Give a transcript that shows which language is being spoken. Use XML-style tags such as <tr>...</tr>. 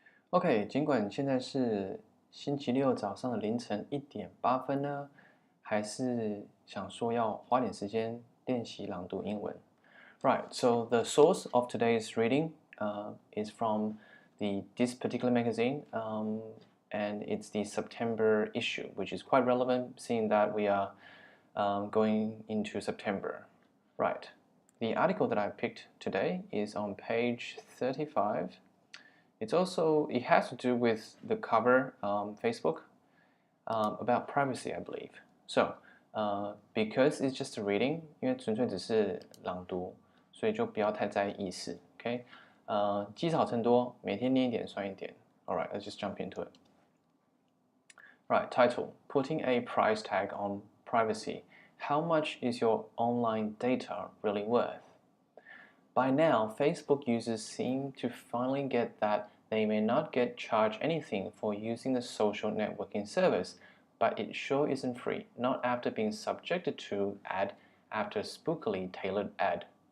<zh>OK，尽管现在是星期六早上的凌晨1点8分呢，还是想说要花点时间练习朗读英文。</zh> <en>Right, so the source of today's reading is from this particular magazine, and it's the September issue, which is quite relevant seeing that we are going into September. Right, the article that I picked today is on page 35. It has to do with the cover Facebook about privacy, I believe. So, because it's just a reading,</en> <zh>因为纯粹只是朗读，所以就不要太在意意思。 OK，积少成多，每天念一点算一点。</zh> <en>All right, let's just jump into it. Right, title: Putting a price tag on privacy. How much is your online data really worth? By now, Facebook users seem to finally get that they may not get charged anything for using the social networking service, but it sure isn't free, not after being subjected to ad after spookily tailored ad.</en>